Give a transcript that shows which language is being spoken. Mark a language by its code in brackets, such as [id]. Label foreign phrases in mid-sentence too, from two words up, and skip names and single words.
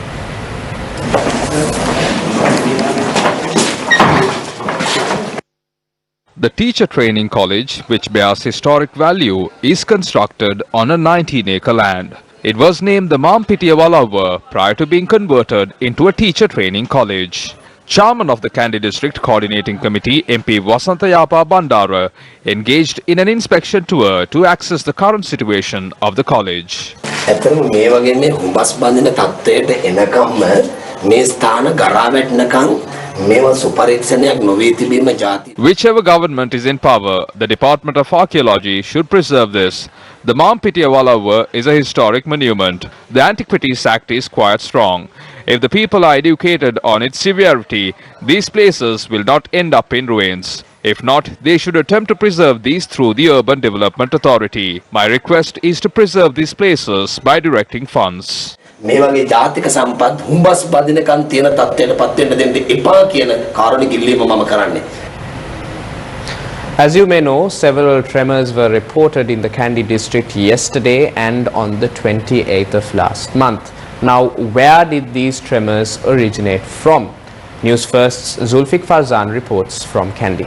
[en] The Teacher Training College, which bears historic value, is constructed on a 19-acre land. It was named the Mampitiawalawa prior to being converted into a teacher training college. Chairman of the Kandy District Coordinating Committee, MP Vasantayapa Bandara, engaged in an inspection tour to assess the current situation of the college. [si] ඇත්තටම මේ වගේ මේ හුඹස් බඳින තත්ත්වයට එනකම්ම මේ ස්ථාන ගරා වැටෙනකම් මේවා සුපරීක්ෂණයක් නොවී තිබීම ජාති. [en] Whichever government is in power, the Department of Archaeology should preserve this. The Mampitiawalawa is a historic monument. The Antiquities Act is quite strong. If the people are educated on its severity, these places will not end up in ruins. If not, they should attempt to preserve these through the Urban Development Authority. My request is to preserve these places by directing funds. [si] මේ වගේ ජාතික සම්පත් හුඹස් බඳිනකම් තියෙන තත්ත්වයට පත් වෙන්න දෙන්න එපා කියන කාරණේ ඉල්ලීම මම කරන්නේ. [en] As you may know, several tremors were reported in the Kandy district yesterday and on the 28th of last month. Now, where did these tremors originate from? Newsfirst's Zulfiq Farzan reports from Kandy.